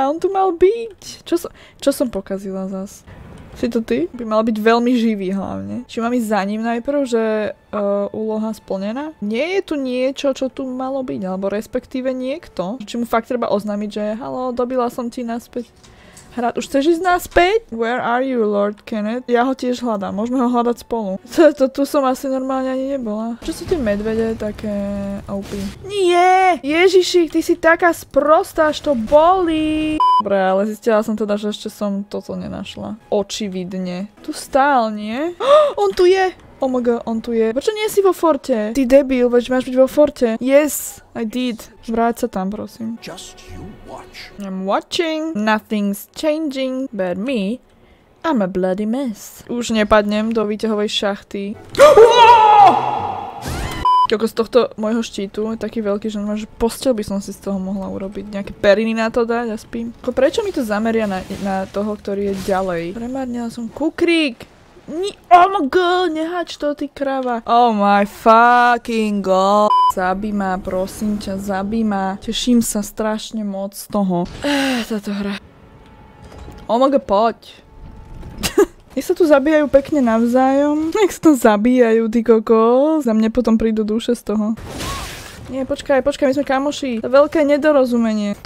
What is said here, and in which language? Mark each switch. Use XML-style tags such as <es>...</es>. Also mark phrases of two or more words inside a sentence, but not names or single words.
<sk>On tu mal byť. Čo som pokazila zas? Si to ty? By mal byť veľmi živý hlavne. Či mám ísť za ním najprv, že úloha splnená? Nie je tu niečo, čo tu malo byť, alebo respektíve niekto. Či mu fakt treba oznámiť, že halo, dobila som ti naspäť. Hrať. Už chceš ísť naspäť?</sk> <en>Where are you, Lord Kenneth?</en> <sk>Ja ho tiež hľadám. Môžeme ho hľadať spolu. Tu som asi normálne ani nebola. Čo sú tie medvede také OP? Nie! Ježišik, ty si taká sprostá, až to bolí. Dobre, ale zistila som teda, že ešte som toto nenašla. Očividne. Tu stál, nie? On tu je!</sk> <en>Oh my god,</en> <sk>on tu je. Prečo nie si vo forte? Ty debil, veď máš byť vo forte.</sk> <en>Yes, I did.</en> <sk>Vráť sa tam, prosím.</sk> <en>Just you watch. I'm watching. Nothing's changing. But me, I'm a bloody mess.</en> <sk>Už nepadnem do výťahovej šachty. Koľko z tohto môjho štítu je taký veľký, že posteľ by som si z toho mohla urobiť. Nejaké periny na to dať a spím. Prečo mi to zameria na toho, ktorý je ďalej? Premárnila som kukrík.</sk> <en>Oh my god,</en> <sk>nehač to, ty krava.</sk> <en>Oh my fucking god.</en> <sk>Zabij ma, prosím ťa, zabij ma. Teším sa strašne moc z toho. Táto hra.</sk> <en>Oh my god,</en> <sk>poď. Nech sa tu zabíjajú pekne navzájom. Nech sa to zabíjajú, ty koko. Za mne potom prídu duše z toho. Nie, počkaj, my sme kamoši. To veľké nedorozumenie.</sk>